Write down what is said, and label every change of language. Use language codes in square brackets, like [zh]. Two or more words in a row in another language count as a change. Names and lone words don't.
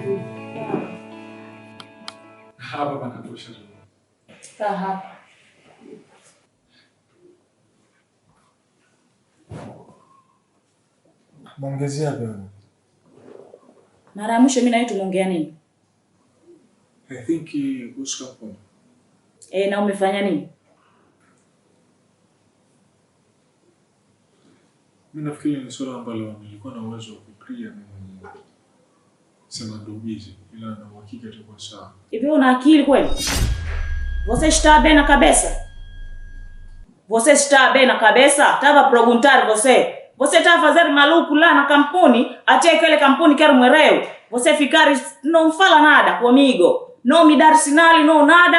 [sw] Hapa panatosha. Kaa hapa. Muongezea bwana. Mara ya mwisho mimi na wewe tumeongea nini? [en] I think [sw] kuhusu kampuni. Na umefanya nini? Mimi nafikiri ni swala ambalo nilikuwa na uwezo wa kuclear mimi mwenyewe. Sema ndo busy ila na uhakika itakuwa sawa. Hivi una akili kweli? [pt] Você está bem na cabeça? Você está bem na cabeça? Tava perguntar você. Você tá fazendo maluco lá na kampuni, até aquela kampuni quero morreu. Você ficar não fala nada comigo. Não me dar sinal, não nada.